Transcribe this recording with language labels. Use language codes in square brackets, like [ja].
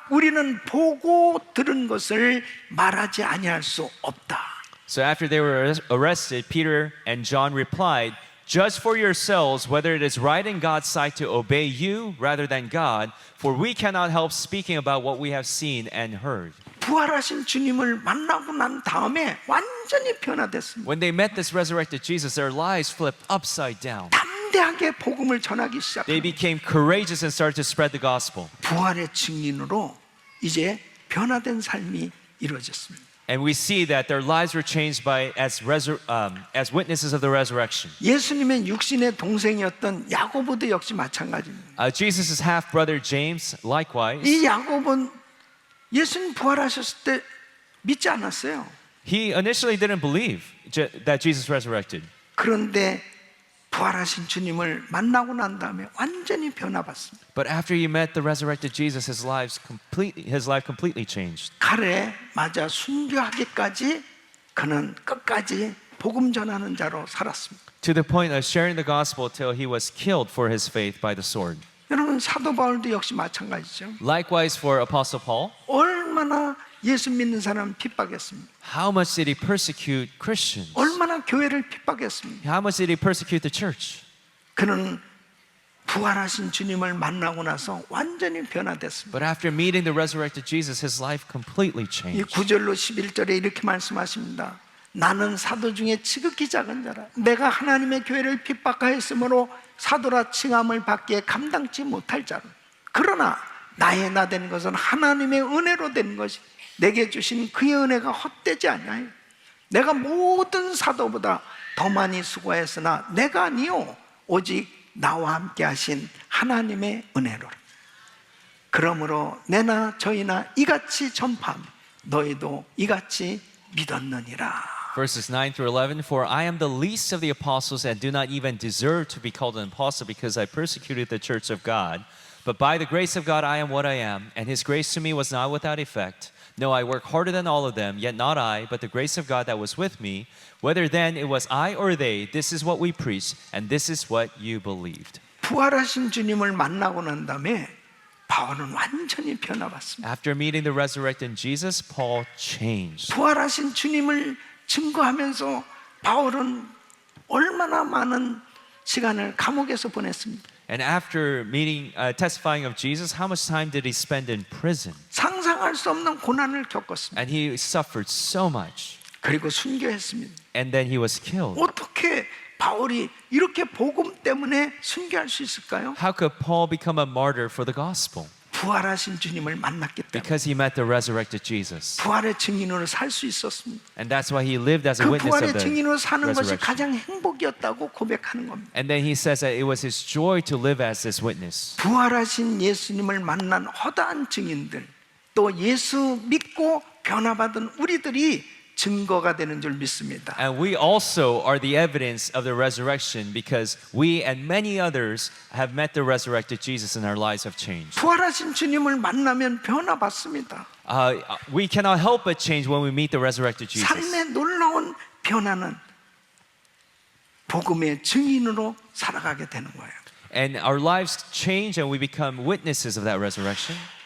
[ko] 우리는 보고 들은 것을 말하지 아니할 수 없다. [en] So after they were arrested, Peter and John replied, "Judge for yourselves whether it is right in God's sight to obey you rather than God, for we cannot help speaking about what we have seen and heard." [ko] 부활하신 주님을 만나고 난 다음에 완전히 변화됐습니다. [en] When they met this resurrected Jesus, their lives flipped upside down. [ko] 담대하게 복음을 전하기 [en] They [ko] 시작합니다. [en] became courageous and started to spread the gospel. [ko] 부활의 증인으로 이제 변화된 삶이 이루어졌습니다. [en] And we see that their lives were changed as witnesses of the resurrection. [ko] 예수님의 육신의 동생이었던 야고보도 역시 마찬가지입니다. [en] Jesus' half brother James, likewise, [ko] 이 야고보는 예수님 부활하셨을 때 믿지 않았어요. [en] he initially didn't believe that Jesus resurrected. [ko] 그런데 부활하신 주님을 만나고 난 다음에 완전히 변화받습니다. [en] But after he met the resurrected Jesus, his life completely changed. [ko] 칼에 맞아 순교하기까지 그는 끝까지 복음 전하는 자로 살았습니다. [en] To the point of sharing the gospel till he was killed for his faith by the sword. [ko] 여러분 사도 바울도 역시 마찬가지죠. [en] Likewise for Apostle Paul, [ko] 얼마나 예수 믿는 사람 핍박했습니다. [en] how much did he persecute Christians? [ko] 얼마나 교회를 핍박했습니다. [en] How much did he persecute the church? [ko] 그는 부활하신 주님을 만나고 나서 완전히 변화됐습니다. [en] But after meeting the resurrected Jesus, his life completely 이 changed. [ko] 9절로 11절에 이렇게 말씀하십니다. 나는 사도 중에 지극히 작은 자라. 내가 하나님의 교회를 핍박하였으므로 사도라 칭함을 받기에 감당치 못할 자라. 그러나 나의 나 된 것은 하나님의 은혜로 된 것이 내게 주신 그의 은혜가 헛되지 아니하여 내가 모든 사도보다 더 많이 수고하였으나 내가 아니요 오직 나와 함께 하신 하나님의 은혜로라. 그러므로 내나 저희나 이같이 전파함 너희도 이같이 믿었느니라. [en] Verses 9 through 11, for I am the least of the apostles and do not even deserve to be called an apostle because I persecuted the church of God. But by the grace of God I am what I am, and his grace to me was not without effect. No, I work harder than all of them, yet not I, but the grace of God that was with me. Whether then it was I or they, this is what we preach, and this is what you believed. [ko] 부활하신 주님을 만나고 난 다음에 바울은 완전히 변화받습니다. [en] After meeting the resurrected Jesus, Paul changed. [ko] 부활하신 주님을 증거하면서 바울은 얼마나 많은 시간을 감옥에서 보냈습니다. [en] And after testifying of Jesus, how much time did he spend in prison? [ko] 상상할 수 없는 고난을 겪었습니다. [en] And he suffered so much. [ko] 그리고 순교했습니다. [en] And then he was killed. [ko] 어떻게 바울이 이렇게 복음 때문에 순교할 수 있을까요? [en] How could Paul become a martyr for the gospel? [ko] 부활하신 주님을 만났기 때문에 [en] Because he met the resurrected Jesus. [ko] 부활의 증인으로 살 수 있었습니다. [en] And that's why he lived as a 그 witness of [ko] 부활의 [en] the [ko] 증인으로 사는 것이 [en] resurrection. [ko] 가장 행복이었다고 고백하는 겁니다. [en] And then he says that it was his joy to live as this witness. [ko] 부활하신 예수님을 만난 허다한 증인들, 또 예수 믿고 변화받은 우리들이 증거가 되는 줄 믿습니다. [en] And we also are the evidence of the resurrection because we and many others have met the resurrected Jesus and our lives have changed. [ko] 부활하신 주님을 만나면 변화받습니다. [en] We cannot help but change when we meet the resurrected Jesus. [ko] 삶의 놀라운 변화는 복음의 증인으로 살아가게 되는 거예요. [en] And our lives change and we become witnesses of that resurrection.